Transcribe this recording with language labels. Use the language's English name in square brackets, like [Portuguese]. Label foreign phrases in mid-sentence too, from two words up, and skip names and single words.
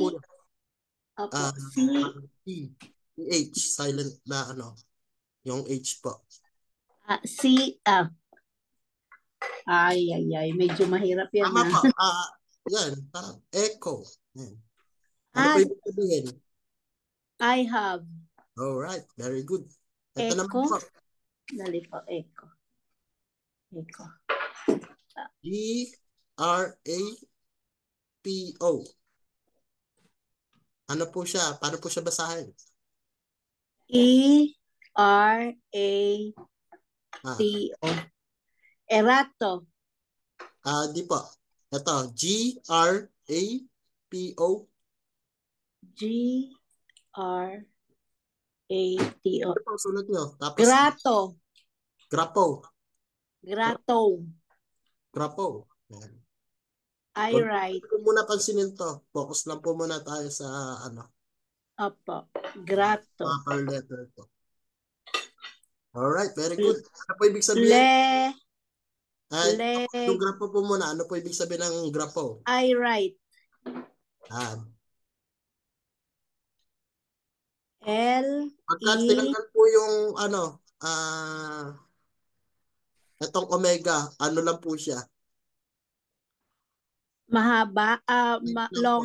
[Filipino] opo, C, E. H. Silent na ano. Yung H po. C, ay, medyo mahirap yan. Tama po. Yan. Parang echo. Yan. Ano po ibig sabihin? [English] I have. Alright. Very good. [Filipino] Ito naman [Greek] Echo. [Filipino] po. Dali po, [Greek] echo. Echo. E-R-A-P-O. [Filipino] Ano po siya? Paano po siya basahin? [Greek] E-R-A-T-O. Erato. [Filipino] Di po. Ito. [Greek] G-R-A-P-O. G-R-A-T-O. [Filipino] Ito po, sulat nyo. Tapos, [Greek] Grato. Grapo. Grato. Grapo. Yan. [English] I write. [Filipino] Huwag po muna pansinin to. Focus lang po muna tayo sa ano. Opo. [Greek] Grato. [English] Per letter to. Alright, very good. [Filipino] Ano po ibig sabihin? Yung grapo po muna. Ano po ibig sabihin ng grapo? [English] I write. [Filipino] Pagkat tinanggal po yung ano, itong omega, ano lang po siya? Mahaba. Long.